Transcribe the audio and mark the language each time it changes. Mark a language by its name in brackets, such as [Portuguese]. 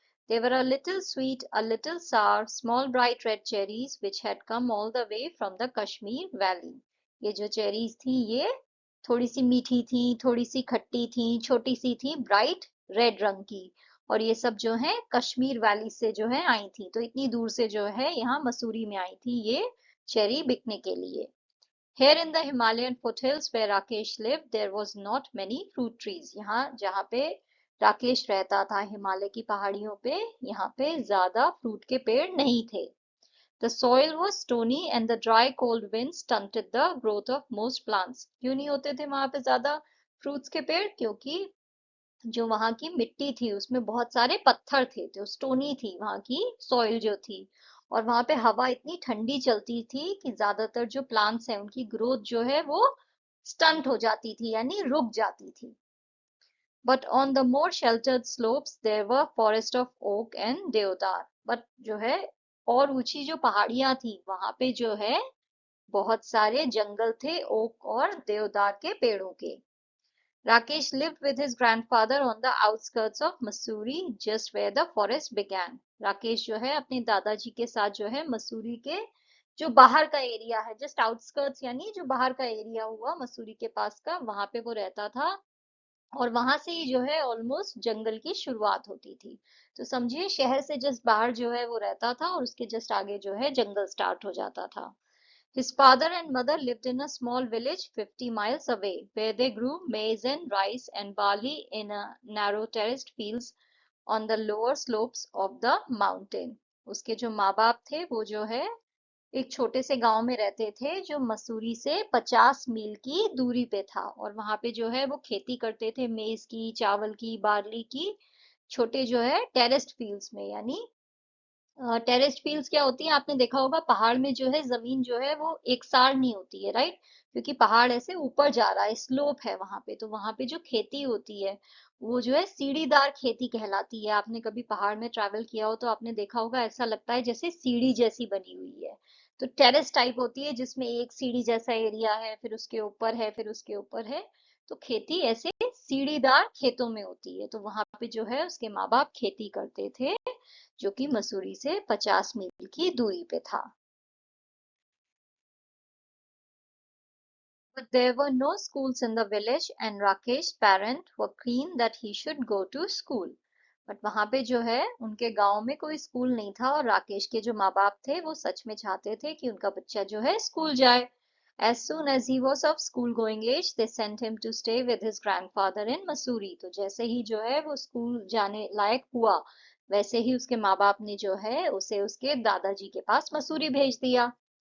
[English] They were a little sweet, a little sour, small bright red cherries which had come all the way from the Kashmir Valley. [Hindi] ये जो cherries थी ये थोड़ी सी मीठी थी, थोड़ी सी खट्टी थी, छोटी सी थी, ब्राइट रेड रंग की। और ये सब जो है कश्मीर वैली से जो है आई थी, तो इतनी दूर से जो है यहाँ मसूरी में आई थी ये चेरी बिकने के लिए। [English] Here in the Himalayan foothills where Rakesh lived, there was not many fruit trees. [Hindi] यहाँ जहाँ पे राकेश रहता था हिमालय की पहाड़ियों पे, यहाँ पे ज्यादा फ्रूट के पेड़ नहीं थे। [English] The soil was stony and the dry cold winds stunted the growth of most plants. [Hindi] क्यों नहीं होते थे वहां पे ज्यादा फ्रूट्स के पेड़? क्योंकि जो वहां की मिट्टी थी उसमें बहुत सारे पत्थर थे, तो स्टोनी थी वहां की सॉइल जो थी। और वहां पे हवा इतनी ठंडी चलती थी कि ज्यादातर जो प्लांट्स हैं उनकी ग्रोथ जो है वो स्टंट हो जाती थी, यानी रुक जाती थी। [English] But on the more sheltered slopes there were forest of oak and deodar. [Hindi] बट जो है और ऊंची जो पहाड़ियां थी वहां पे जो है बहुत सारे जंगल थे ओक और देवदार के पेड़ों के। [English] Rakesh lived with his grandfather on the outskirts of Mussoorie, just where the forest began. [Hindi] Rakesh जो है अपने दादाजी के साथ जो है मसूरी के जो बाहर का एरिया है, जस्ट आउटस्कर्ट्स यानी जो बाहर का एरिया हुआ मसूरी के पास का, वहां पे वो रहता था। और वहां से ही जो है ऑलमोस्ट जंगल की शुरुआत होती थी। तो समझिए शहर से जस्ट बाहर जो है वो रहता था और उसके जस्ट आगे जो है जंगल स्टार्ट हो जाता था। [English] His father and mother lived in a small village 50 miles away, where they grew maize and rice and barley in a narrow terraced fields on the lower slopes of the mountain. [Hindi] उसके जो माँ बाप थे वो जो है एक छोटे से गांव में रहते थे जो मसूरी से 50 मील की दूरी पे था, और वहां पे जो है वो खेती करते थे, मेज की, चावल की, बार्ली की, छोटे जो है टेरेस्ड फील्ड्स में। यानी टेरेस्ड फील्ड्स क्या होती है, आपने देखा होगा पहाड़ में जो है जमीन जो है वो एकसार नहीं होती है, राइट? क्योंकि पहाड़ ऐसे ऊपर जा रहा है, स्लोप है वहां पे, तो वहां पे जो खेती होती है वो जो है सीढ़ीदार खेती कहलाती है। आपने कभी पहाड़ में ट्रैवल किया हो तो आपने देखा होगा ऐसा लगता है जैसे सीढ़ी जैसी बनी हुई है। तो टेरेस टाइप होती है जिसमें एक सीढ़ी जैसा एरिया है, फिर उसके ऊपर है, फिर उसके ऊपर है। तो खेती ऐसे सीढ़ीदार खेतों में होती है, तो वहां पे जो है उसके माँ बाप खेती करते थे, जो कि मसूरी से 50 मील की दूरी पे था। [English] But there were no schools in the village and Rakesh's parents were keen that he should go to school. [Hindi] But वहां पे जो है उनके गांव में कोई स्कूल नहीं था, और राकेश के जो माँ बाप थे वो सच में चाहते थे कि उनका बच्चा जो है स्कूल जाए। [English] As soon as he was of school going age, they sent him to stay with his grandfather in Missouri. [Hindi] तो जैसे ही जो है वो स्कूल जाने लायक हुआ, वैसे ही उसके माँ बाप ने जो है उसे उसके दादाजी के पास मसूरी भेज दिया।